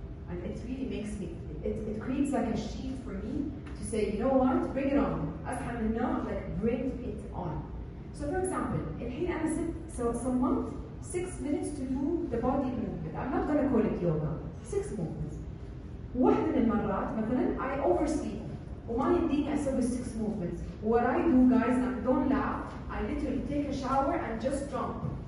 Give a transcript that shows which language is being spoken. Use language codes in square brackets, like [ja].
[en] And it really makes me, it creates like a sheet for me to say, you know what, bring it on. [ar] أصحى من النوم, [en] like bring it on. So for example, [ar] الحين أنا [en] some month, 6 minutes to do the body movement. I'm not going to call it yoga. 6 movements. [ar] واحدة من المرات مثلا [en] I oversleep. [ar] وما يمديني أسوي [en] 6 movements. What I do, guys, and don't laugh, I literally take a shower and just jump.